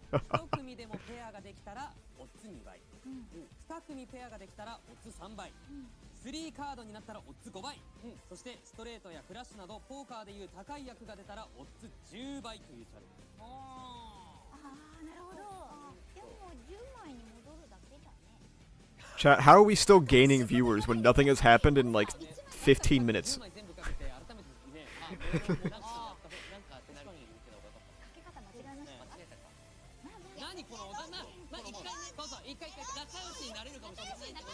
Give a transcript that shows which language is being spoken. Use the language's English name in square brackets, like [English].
[Japanese] 1組でもペアができたらオッズ2倍、2組ペアができたらオッズ3倍、3カードになったらオッズ5倍、そしてストレートやフラッシュなどポーカーでいう高い役が出たらオッズ10倍というチャレンジ。ああなるほどでも10枚に戻るだけだね [English] Chat, how are we still gaining viewers when nothing has happened in like 15 minutes? [Japanese] 10枚全部かけて改めてね、なんかペナルティ受けた方がよかった。かけ方間違えましたかまあまあ何このおだな、まあ、一回ね、そうそう、一回仲良しになれるかもしれないけど、